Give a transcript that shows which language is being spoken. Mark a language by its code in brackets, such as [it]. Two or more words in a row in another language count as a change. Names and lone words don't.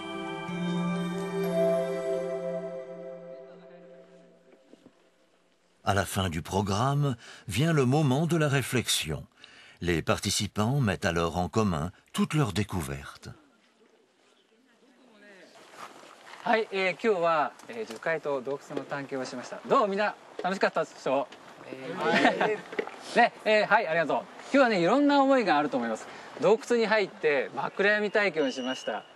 [fr] À la fin du programme, vient le moment de la réflexion. Les participants mettent alors en commun toutes leurs découvertes. [ja] はい、今日は、樹海と洞窟の探検をしました。どうみんな楽しかったでしょう？ね、はい、ありがとう。今日はね、いろんな思いがあると思います。洞窟に入って真っ暗闇体験をしました。